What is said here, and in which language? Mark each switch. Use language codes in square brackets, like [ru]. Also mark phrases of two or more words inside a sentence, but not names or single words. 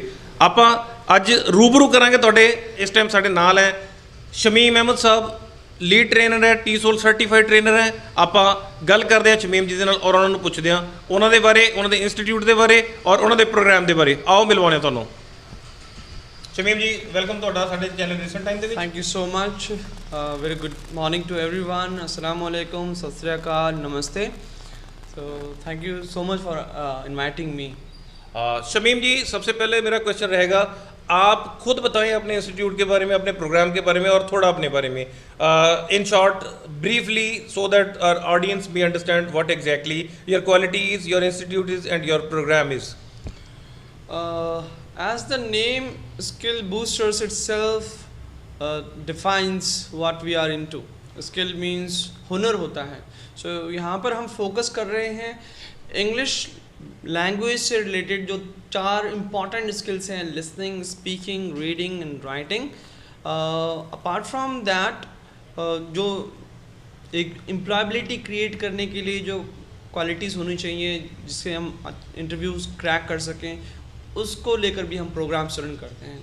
[pa] ਆਪਾਂ ਅੱਜ ਰੂਬਰੂ ਕਰਾਂਗੇ ਤੁਹਾਡੇ। ਇਸ ਟਾਈਮ ਸਾਡੇ ਨਾਲ ਹੈ ਸ਼ਮੀਮ ਅਹਿਮਦ ਸਾਹਿਬ, [en] lead trainer [pa] ਹੈ, TESOL [en] certified trainer [pa] ਹੈ। ਆਪਾਂ ਗੱਲ ਕਰਦੇ ਹਾਂ ਸ਼ਮੀਮ ਜੀ ਦੇ ਨਾਲ ਔਰ ਉਹਨਾਂ ਨੂੰ ਪੁੱਛਦੇ ਹਾਂ ਉਹਨਾਂ ਦੇ ਬਾਰੇ, ਉਹਨਾਂ ਦੇ ਇੰਸਟੀਟਿਊਟ ਦੇ ਬਾਰੇ ਔਰ ਉਹਨਾਂ ਦੇ ਪ੍ਰੋਗਰਾਮ ਦੇ ਬਾਰੇ। ਆਓ ਮਿਲਵਾਉਂਦੇ ਹਾਂ ਤੁਹਾਨੂੰ। ਸ਼ਮੀਮ ਜੀ ਵੈਲਕਮ ਤੁਹਾਡਾ ਸਾਡੇ ਚੈਨਲ ਰੀਸੈਂਟ ਟਾਈਮ ਦੇ ਵਿੱਚ। [en] Thank you so much. Very good morning to everyone. [ar] السلام عليكم, [pa] ਸਤ ਸ੍ਰੀ ਅਕਾਲ, [ar] नमस्ते। [en] So thank you so much for inviting me. [hi] शमीम जी सबसे पहले मेरा क्वेश्चन रहेगा, आप खुद बताएं अपने इंस्टीट्यूट के बारे में, अपने प्रोग्राम के बारे में और थोड़ा अपने बारे में [en] in short briefly, so that our audience may understand what exactly your quality is, your institute is and your program is. As the name Skill Boosters itself defines what we are into. Skill means [hi] हुनर होता है। So यहाँ पर हम फोकस कर रहे हैं [en] English language [hi] से रिलेटेड जो 4 [en] important skills [hi] हैं, [en] listening, speaking, reading and writing. apart from that [hi] जो एक [en] employability create [hi] करने के लिए जो क्वालिटीज़ होनी चाहिए जिससे हम [en] interviews crack [hi] कर सकें, उसको लेकर भी हम [en] programs run [hi] करते हैं।